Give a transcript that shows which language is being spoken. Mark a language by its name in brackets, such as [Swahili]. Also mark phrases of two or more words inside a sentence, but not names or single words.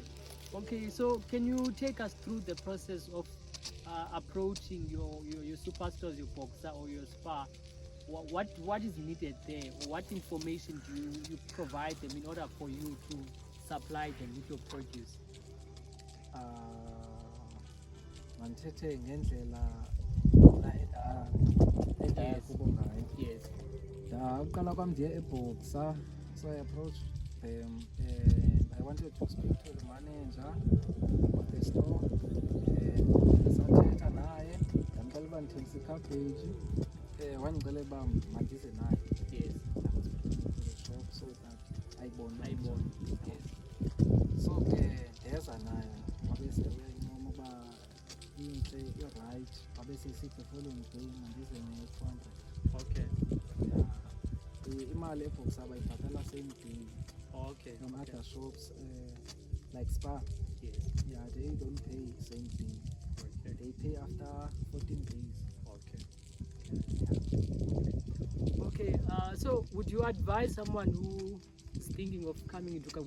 [English] Okay, so can you take us through the process of approaching your superstores, your boxer or your Spar? What is needed there? What information do you provide them in order for you to supply them with your produce? [Xhosa] Mandithethe ngendlela endaya kubo ngayo. [English] Yes. [Xhosa] Uqala kwam ndiye eBoxer, [English] so I approached them and I wanted to speak to the manager of the store. [Xhosa] Sathetha naye ndamcela uba ndithengisa cabbage, wandicela uba mandize naye. [English] Yes. Shop so that ayibone. Yes. [Xhosa] So ke ndeza naye wabese uyayinoma uba intle i-right, wabese sithi [English] the following day [Xhosa] mandize ne-200. [English] Okay. [Xhosa] Imali eBoxer bayibhatala [English] same day. Okay. From other shops like Spar, Yes. yeah, they don't pay same day. Okay. They pay after 14 days. Okay. Okay. So would you advise someone who is thinking of coming into agriculture?